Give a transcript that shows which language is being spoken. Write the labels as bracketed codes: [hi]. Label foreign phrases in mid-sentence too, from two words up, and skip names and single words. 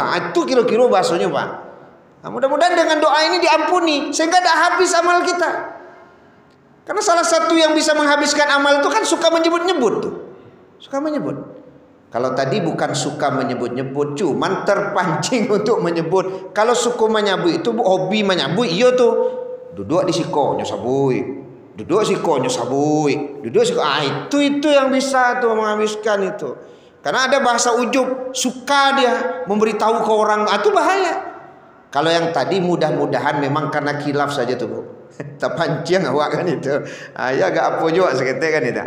[id] Itu kira-kira bahasanya Pak. Nah, mudah-mudahan dengan doa ini diampuni sehingga tidak habis amal kita. Karena salah satu yang bisa menghabiskan amal itu kan suka menyebut-nyebut tuh. Suka menyebut. Kalau tadi bukan suka menyebut-nyebut, cuman terpancing untuk menyebut. Kalau suku menyebut itu hobi menyebut, iya tuh. [min] Duduk di siko nyosabui, duduk siko nyosabui, duduk siko. [id] Itu yang bisa tuh menghabiskan itu. Karena ada bahasa ujub, suka dia memberitahu ke orang, itu bahaya. Kalau yang tadi mudah-mudahan memang karena khilaf saja tuh Bu. Terpancing awak kan itu. Ya agak apa juga seketika kan itu.